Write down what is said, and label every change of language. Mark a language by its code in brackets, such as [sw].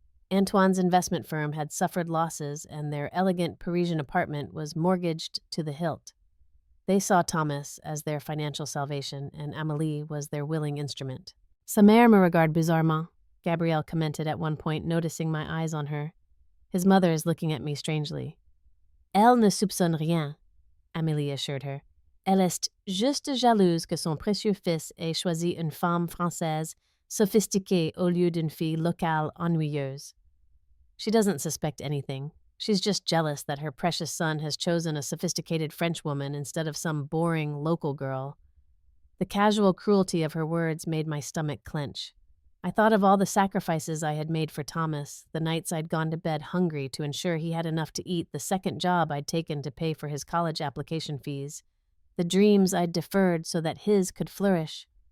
[en] Antoine's investment firm had suffered losses, and their elegant Parisian apartment was mortgaged to the hilt. They saw Thomas as their financial salvation, and Amélie was their willing instrument. [fr] Sa mère me regarde bizarrement, [en] Gabrielle commented at one point, noticing my eyes on her. His mother is looking at me strangely. [fr] Elle ne soupçonne rien, Amélie [en] assured her. [fr] Elle est juste jalouse que son précieux fils ait choisi une femme française sophistiquée au lieu d'une fille locale ennuyeuse. [en] She doesn't suspect anything. She's just jealous that her precious son has chosen a sophisticated French woman instead of some boring local girl. The casual cruelty of her words made my stomach clench. I thought of all the sacrifices I had made for Thomas, the nights I'd gone to bed hungry to ensure he had enough to eat, the second job I'd taken to pay for his college application fees, the dreams I'd deferred so that his could flourish.